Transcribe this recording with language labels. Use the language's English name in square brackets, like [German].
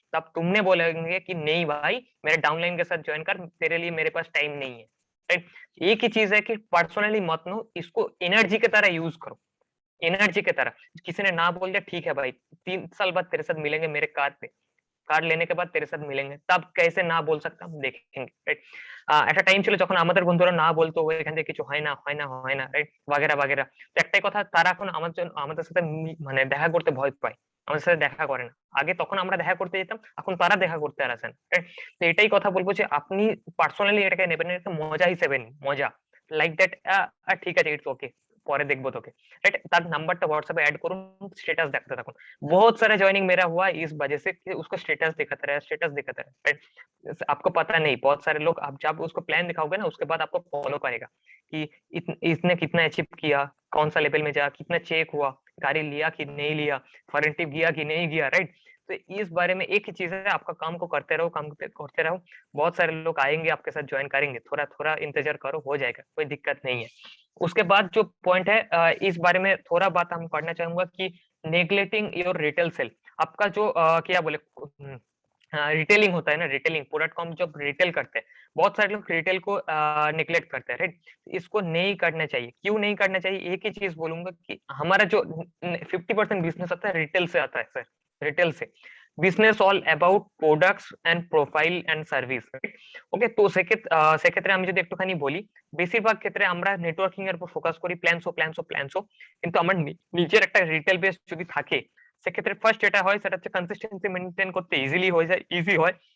[Hindi] तब तुमने बोलेंगे कि नहीं भाई मेरे डाउनलाइन के साथ ज्वाइन कर, तेरे लिए मेरे पास टाइम नहीं है, राइट। एक ही चीज है कि पर्सनली मत लो, इसको एनर्जी की तरह यूज करो, एनर्जी की तरह। किसी ने ना बोल दिया, ठीक है भाई 3 साल बाद तेरे साथ मिलेंगे मेरे कार पे, কার্ড लेने के बाद तेरे साथ मिलेंगे, तब कैसे ना बोल सकता हम देखेंगे, রাইট। [Bangla] একটা টাইম ছিল যখন আমাদের বন্ধুরা না বলতো এখান থেকে কিছু হয় না হয় না হয় না, রাইট, বাগেরা বাগেরা। তো একটাই কথা, তারা এখন আমাদের সাথে মানে দেখা করতে ভয় পায়, আমাদের সাথে দেখা করে না। আগে তখন আমরা দেখা করতে যেতাম, এখন তারা দেখা করতে আর আসে না, রাইট। তো এটাই কথা বলবো যে আপনি পার্সোনালি এটাকে নেবেন না, একটা মজা হিসেবে নিন, মজা, লাইক দ্যাট। ঠিক আছে ইটস ওকে, পরে দেখবো তোকে, রাইট। তার নাম্বারটা হোয়াটসঅ্যাপে এড করুন, স্ট্যাটাস দেখতে থাকুন। [Hindi] बहुत सारे ज्वाइनिंग मेरा हुआ इस वजह से कि उसको स्टेटस दिखाता रहा, राइट। आपको पता नहीं, बहुत सारे लोग आप जब उसको प्लान दिखाओगे ना उसके बाद आपको फॉलो करेगा कि इसने कितना अचीव किया, कौन सा लेवल में जा, कितना चेक हुआ, गाड़ी लिया कि नहीं लिया, फॉरेन ट्रिप गया कि नहीं गया, राइट। तो इस बारे में एक ही चीज है, आपका काम को करते रहो, काम करते रहो। बहुत सारे लोग आएंगे आपके साथ ज्वाइन करेंगे, थोड़ा थोड़ा इंतजार करो, हो जाएगा, कोई दिक्कत नहीं है। उसके बाद जो पॉइंट है इस बारे में थोड़ा बात हम करना चाहूंगा कि [English] Neglecting your retail sale. [Hindi] आपका जो क्या बोले रिटेलिंग होता है ना, रिटेलिंग प्रोडक्ट को हम जब रिटेल करते हैं, बहुत सारे लोग रिटेल को निग्लेक्ट करते हैं, राइट। इसको नहीं करना चाहिए। क्यों नहीं करना चाहिए, एक ही चीज बोलूंगा कि हमारा जो 50% बिजनेस आता है रिटेल से आता है सर, रिटेल से। [English] Business all about products and profile and service, okay. [Bangla] তো সেক্ষেত্রে আমি যদি একটুখানি বলি, বেশিরভাগ ক্ষেত্রে আমরা নেটওয়ার্কিং এর উপর ফোকাস করি, প্ল্যানসো, কিন্তু আমার নিজের একটা রিটেল বেস যদি থাকে, সেক্ষেত্রে ফার্স্ট যেটা হয় সেটা হচ্ছে কনসিস্টেন্সি মেনটেন করতে ইজিলি হয়ে যায়, ইজি হয়।